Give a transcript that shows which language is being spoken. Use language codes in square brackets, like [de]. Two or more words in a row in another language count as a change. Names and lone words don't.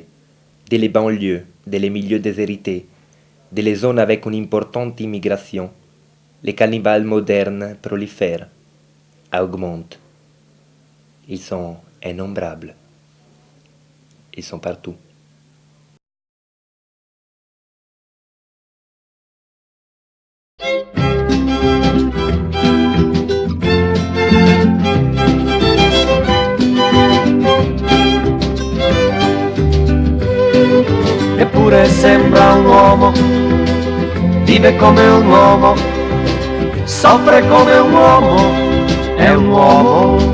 [fr] Dès les banlieues, dès les milieux déshérités, dès les zones avec une importante immigration, les cannibales modernes prolifèrent, augmentent. Ils sont innombrables. Ils sont partout. [it] Eppure sembra un uomo, vive come un uomo, soffre come un uomo, è un uomo.